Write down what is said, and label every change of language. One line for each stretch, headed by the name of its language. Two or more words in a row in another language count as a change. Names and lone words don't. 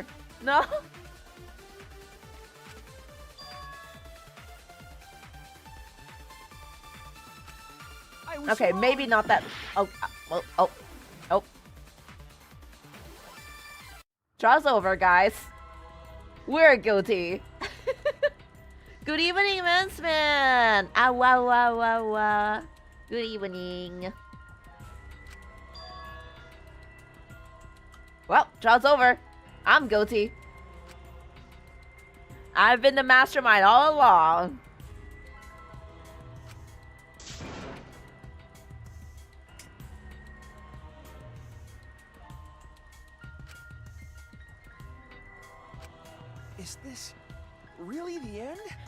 English: No. Okay, maybe not that. Oh. Draw's over, guys. We're guilty. Good evening, Mansman. Ah, wah, wah, wah, wah. Good evening. Well, draw's over. I'm guilty. I've been the mastermind all along. Is this really the end?